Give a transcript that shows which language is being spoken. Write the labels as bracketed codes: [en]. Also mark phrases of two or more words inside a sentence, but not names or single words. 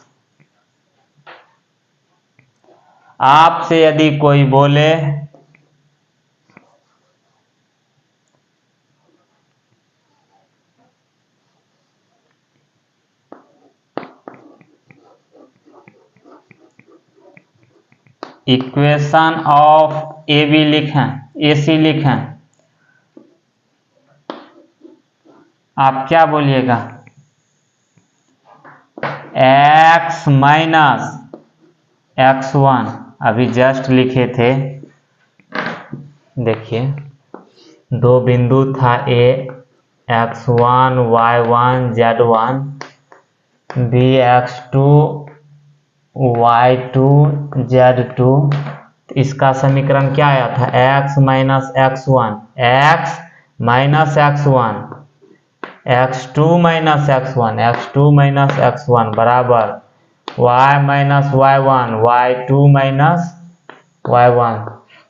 [hi] आपसे यदि कोई बोले [en] equation of A B [hi] लिखें, ए सी लिखें, आप क्या बोलिएगा? x माइनस x1 अभी जस्ट लिखे थे। देखिए 2 बिंदु था A x1 y1 z1, B x2 y2 z2। इसका समीकरण क्या आया था? x माइनस x1 x माइनस x1 x2 माइनस x1 x2 माइनस x1 बराबर y माइनस y1 y2 माइनस y1।